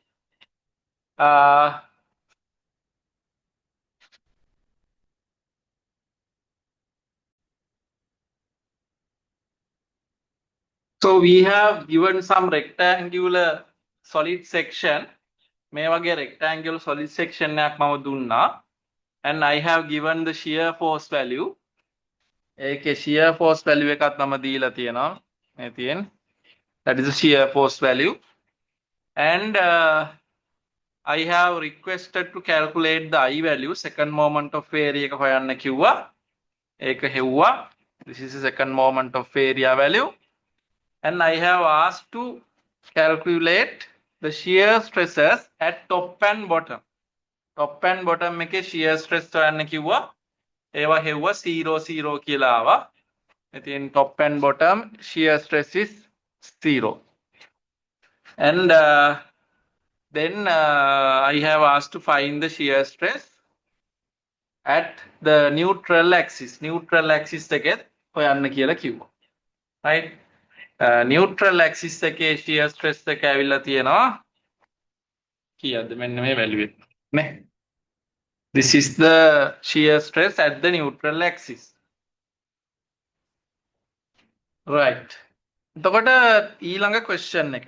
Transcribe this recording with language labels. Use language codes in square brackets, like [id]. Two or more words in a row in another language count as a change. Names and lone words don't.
[en] Uh, so we have given some rectangular solid section. [si] මේ වගේ [en] rectangular solid section [si] එකක් මම දුන්නා. [en] And I have given the shear force value. [si] ඒකේ [en] shear force value [si] එකක් මම දීලා තියෙනවා. මේ තියෙන. [en] That is the shear force value. And I have requested to calculate the I value, second moment of area [si] එක හොයන්න කිව්වා. ඒක හෙව්වා. [en] This is the second moment of area value. And I have asked to calculate the shear stresses at top and bottom. Top and bottom [si] එකේ [en] shear stress [si] හොයන්න කිව්වා. ඒවා හෙව්වා 0 0 කියලා ආවා. ඉතින් [en] top and bottom shear stress is 0. And then I have asked to find the shear stress at the neutral axis. Neutral axis [si] එකේ හොයන්න කියලා කිව්වා. Right? [en] Neutral axis [si] එකේ [en] shear stress [si] එක ඇවිල්ලා තියෙනවා කීයද මෙන්න මේ value එක. නේ? [en] This is the shear stress at the neutral axis. Right. [si] එතකොට ඊළඟ question එක.